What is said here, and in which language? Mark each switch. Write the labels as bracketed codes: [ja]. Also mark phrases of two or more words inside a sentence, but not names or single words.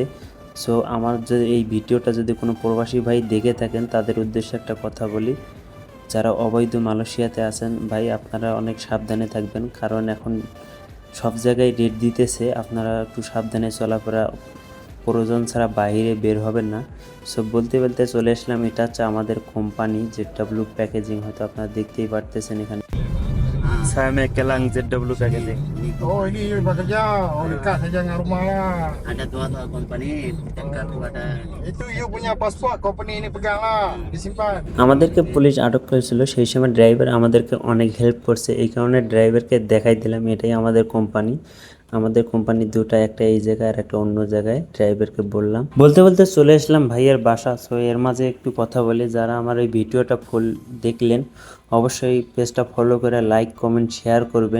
[bn] সো আমার যদি এই ভিডিওটা যদি কোনো প্রবাসী ভাই দেখে থাকেন, তাদের উদ্দেশ্যে একটা কথা বলি, যারা অবৈধ মালয়েশিয়াতে আছেন ভাই, আপনারা অনেক সাবধানে থাকবেন, কারণ এখন সব জায়গায় রেট দিতেছে। আপনারা একটু সাবধানে চলাফেরা, প্রয়োজন ছাড়া বাইরে বের হবেন না। সব বলতে বলতে চলে আসলাম, এটা হচ্ছে আমাদের কোম্পানি ZW প্যাকেজিং, হয়তো আপনারা দেখতেই পারতেছেন এখানে Same Kelang ZW প্যাকেজিং। [ms] Oh ini bekerja, oh dekat saja dengan rumah lah. Ada dua company dekat ada. Itu you punya pasport, company ini pegang lah, disimpan. [bn] আমাদেরকে পুলিশ আটক করেছিল, সেই সময় ড্রাইভার আমাদেরকে অনেক হেল্প করছে, এই কারণে ড্রাইভারকে দেখাই দিলাম এটাই আমাদের কোম্পানি। আমাদের কোম্পানি দুটা, একটা এই জায়গায় আর একটা অন্য জায়গায়, ড্রাইভারকে বললাম। বলতে বলতে চলে আসলাম ভাইয়ের বাসা। সো এর মাঝে একটু কথা বলি, যারা আমার এই ভিডিওটা ফুল দেখলেন অবশ্যই পেজটা ফলো করে লাইক কমেন্ট শেয়ার করবেন।